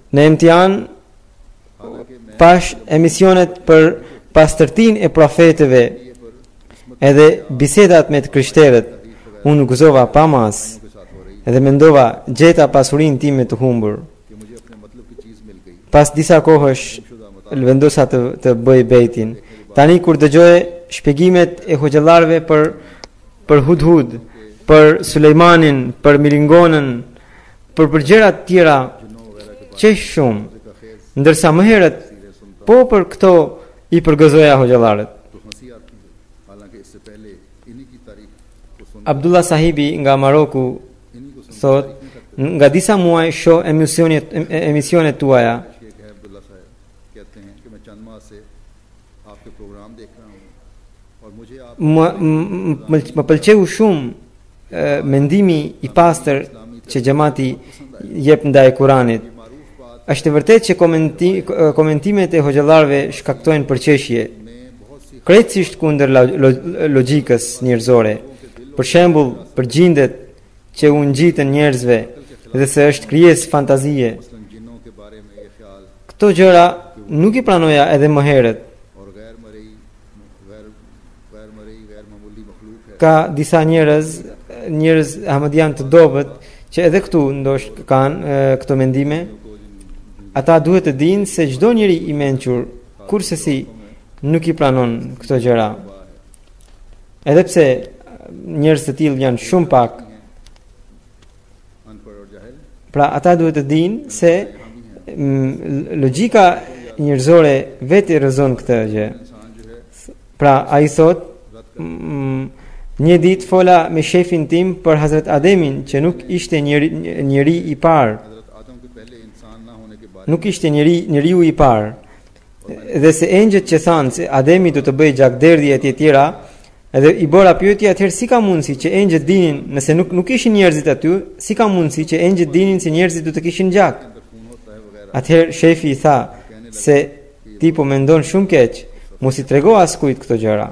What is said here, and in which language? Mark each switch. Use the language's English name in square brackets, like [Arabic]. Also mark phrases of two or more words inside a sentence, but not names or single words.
[Albanian] Në imtihan [Urdu] حالانکہ میں [Albanian] pash emisionet për pastërtinë e profetëve edhe bisedat me të krishterët. Unë gëzova pa mas [Urdu] کے ساتھ ہو رہی [Albanian] edhe mendova gjeta pasurinë time të humbur. [Urdu] کہ مجھے اپنے مطلب کی چیز مل گئی. [Albanian] Pas disa kohësh vendosa të bëj bejtin. Tani kur dëgjoj shpjegimet e hoxhallarëve për Hudhud, për Sulejmanin, për Milingonën, për gjëra të tjera qesh shumë, ndërsa më herët po për këto i përgëzoja hoxhallarët. [Urdu] تو ہنسی آتی ہے، حالانکہ اس سے پہلے انہی کی تعریف کو سن [Albanian] Abdullah Sahibi nga Maroku [Urdu] انہی کو سن [Albanian] thot, nga disa muaj shoh emisionet tuaja. [Urdu] شیخ ہے عبداللہ صاحب کہتے ہیں کہ میں چند ماہ سے آپ کے پروگرام دیکھ رہا ہوں اور مجھے آپ [Albanian] Më pëlqeu shumë mendimi i pastër që xhamati jep ndaj Kuranit. [Urdu] معروف بات [Albanian] Është e vërtetë që komentimet e hoxhallarëve shkaktojnë përqeshje, [Urdu] میں بہت سی [Albanian] krejtësisht kundër logjikës njerëzore. Për shembull, për gjindet që u ngjitën njerëzve dhe se është krijesë fantazie. [Urdu] مثلاً جنوں کے بارے میں یہ خیال [Albanian] Këto gjëra nuk i pranoja edhe më herët. [Urdu] اور غیر مرئی غیر معمولی مخلوق ہے [Albanian] Ka disa njerëz ahmadian të dobët që edhe këtu ndoshta kanë këto mendime. Ata duhet të dinë se çdo njeri i mençur kurse si nuk i pranon këto gjëra. Edhe pse njerëz të tillë janë shumë pak, [Urdu] ان پڑھ اور جاہل [Albanian] pra ata duhet të dinë se logjika njerëzore vetë i rrezon këtë gjë. [Urdu] انسان جو ہے [Albanian] Pra ai thot një ditë fola me shefin tim për Hazrat Ademin që nuk ishte njeri i parë, [Urdu] حضرت آدم کے پہلے انسان نہ ہونے کے بعد [Albanian] nuk ishte njeriu i parë. Dhe se engjët që thanë se Ademi do të bëjë gjakderdhje e tjera, edhe i bëra pyetje atëherë si ka mundësi që engjët dinin nëse nuk ishin njerëzit aty, si ka mundësi që engjët dinin se njerëzit do të kishin gjak? [Urdu] خون ہوتا ہے وغیرہ [Albanian] Atëherë shefi i tha se ti po mendon shumë keq, mos i trego askujt këto gjëra.